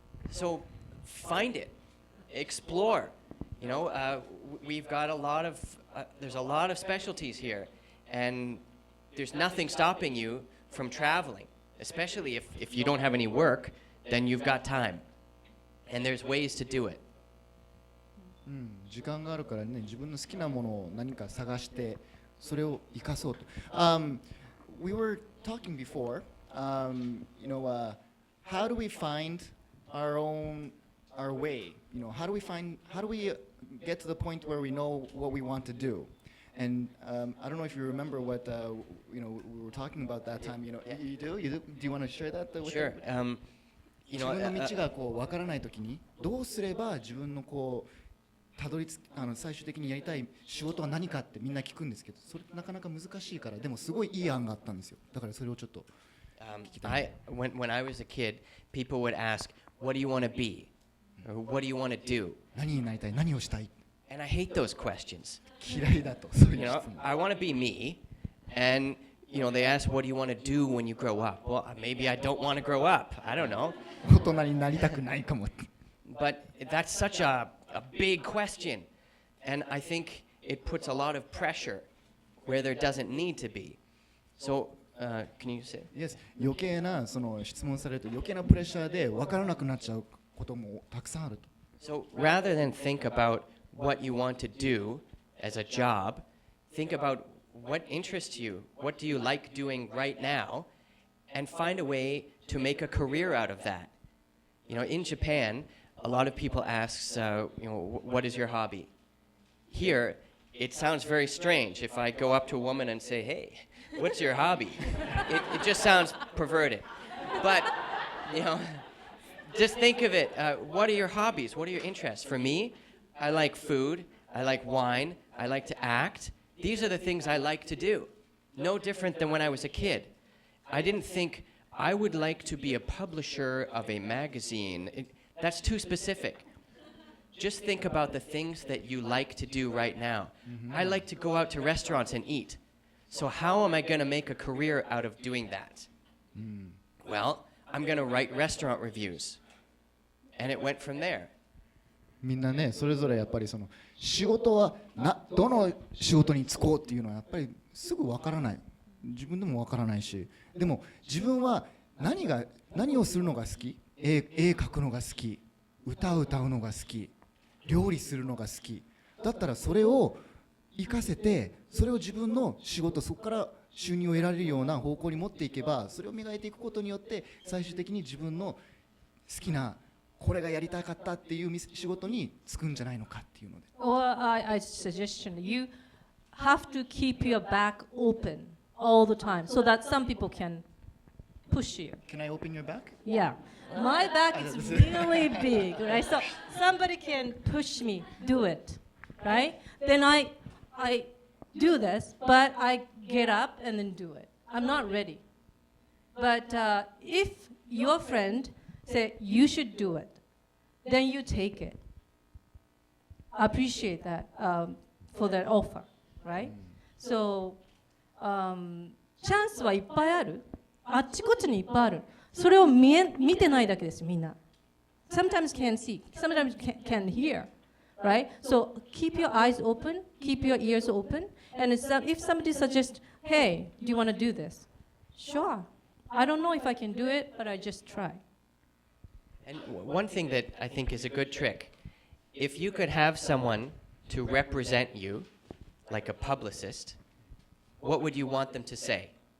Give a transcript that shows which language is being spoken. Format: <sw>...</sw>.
<en>So find it, explore. You know, we've got there's a lot of specialties here, and there's nothing stopping you from traveling, especially if you don't have any work, then you've got time. And there's ways to do it.</en> <ja>時間があるからね、自分の好きなものを何か探してそれを生かそうと。</ja> <en>We were talking before, you know, how do we find our way? You know, how do we get to the point where we know what we want to do? And I don't know if you remember what you know we were talking about that time. You know, you do? Do you want to share that with Sure. You know,</en> <ja>自分の道がこう分からないときにどうすれば自分のこうたどり着最終的にやりたい仕事は何かってみんな聞くんですけど、それなかなか難しいから、でもすごいいい案があったんですよ。だからそれをちょっと聞きたい。</ja> <en>When I was a kid, people would ask, "What do you want to be? Or what do you want to do?"</en> <ja>何になりたい、何をしたい。</ja> <en>And I hate those questions.</en> <ja>嫌いだと。そういう</ja> <en>You</en> <ja>質</ja> <en>know,</en> <ja>問。</ja> <en>I want to be me, and you know, they ask, "What do you want to do when you grow up?" Well, maybe I don't want to grow up. I don't know.</en> <ja>大人になりたくないかも。</ja> <en>But that's such a big question, and I think it puts a lot of pressure where there doesn't need to be. So, can you say? Yes.</en> <ja>余計なその質問されると余計なプレッシャーで分からなくなっちゃうこともたくさんあると。</ja> <en>So rather than think about what you want to do as a job, think about what interests you. What do you like doing right now? And find a way to make a career out of that. You know, in Japan, a lot of people ask, you know, what is your hobby? Here, it sounds very strange if I go up to a woman and say, hey, what's your hobby? It just sounds perverted. But, you know, just think of it. What are your hobbies? What are your interests? For me, I like food. I like wine. I like to act. These are the things I like to do. No different than when I was a kid. I didn't think I would like to be a publisher of a magazine. That's too specific. Just think about the things that you like to do right now. I like to go out to restaurants and eat. So how am I going to make a career out of doing that? Well, I'm going to write restaurant reviews. And it went from there.</en> <ja>みんなね、それぞれやっぱりその仕事はどの仕事に就こうっていうのはやっぱりすぐ分からない。自分でも分からないし、でも自分は何をするのが好き、絵描くのが好き、歌うのが好き、料理するのが好きだったらそれを活かせて、それを自分の仕事、そこから収入を得られるような方向に持っていけば、それを磨いていくことによって最終的に自分の好きなこれがやりたかったっていう仕事に就くんじゃないのかっていうので。</ja> <en>Or I suggestion you have to keep your back open all the time so that some people can push you. Can I open your back? Yeah. My back is really big, right? So somebody can push me, do it, right? Then I do this, but I get up and then do it. I'm not ready. But if your friend say you should do it, then you take it. Appreciate that for that offer, right?</en> <ja>So チャンスはいっぱいある。あっちこっちにいっぱいある。それを見てないだけです、みんな。</ja> <en>Sometimes can see, sometimes can hear, right? So keep your eyes open, keep your ears open, and if somebody suggests, hey, do you want to do this? Sure. I don't know if I can do it, but I just try. And one thing that I think is a good trick, if you could have someone to represent you, like a publicist, what would you want them to say?</en>